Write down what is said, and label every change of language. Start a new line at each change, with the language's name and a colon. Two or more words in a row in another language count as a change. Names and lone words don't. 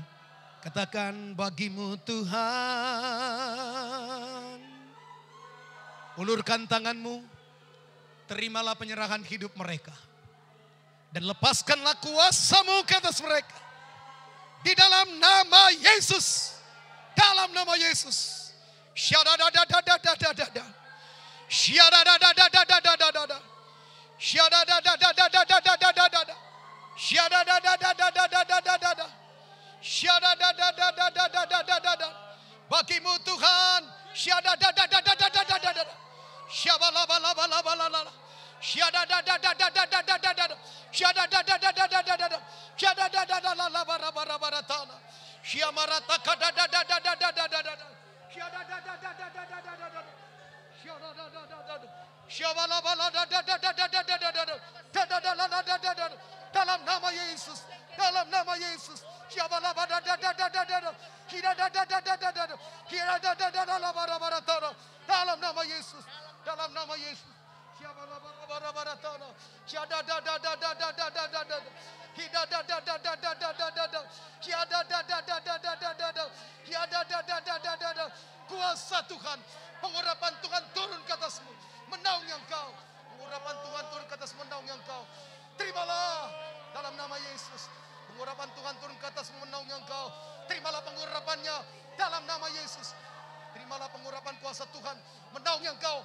Indonesian: Katakan, bagimu Tuhan. Ulurkan tanganmu, terimalah penyerahan hidup mereka. Dan lepaskanlah kuasa-Mu ke atas mereka. Di dalam nama Yesus. Dalam nama Yesus. Syadadadadadadadadada. Syadadadadadadadadada. Syadadadadadadadadada. Syadadadadadadadadada. Syadadadadadadadadada. Bagimu Tuhan. Syadadadadadadadadada. Syabalabalabalabala. Syadadadadadadadadada. Syadadadadadadadada. Syadadadadadadadadadada. Syamaratakadadadadadadadada. Syadadadadadadadadada. Syabalabaladadadadadadadada. Dalam nama Yesus. Dalam nama Yesus. Syabalabadadadadadada. Hidadadadadadada. Hidadadadadadada. Dalam nama Yesus. Dalam nama Yesus. Syabalabadadadadada. Syadadadadadadadada. Hidadadadadadadada. Hidadadadadadadada. Hidadadadadadada. Kuasa Tuhan, pengurapan Tuhan turun ke atasmu, menaungi engkau. Pengurapan Tuhan turun ke atas, menaungi engkau. Terimalah dalam nama Yesus. Pengurapan Tuhan turun ke atasmu, menaungi engkau. Terimalah pengurapannya dalam nama Yesus. Terimalah pengurapan kuasa Tuhan, menaungi engkau.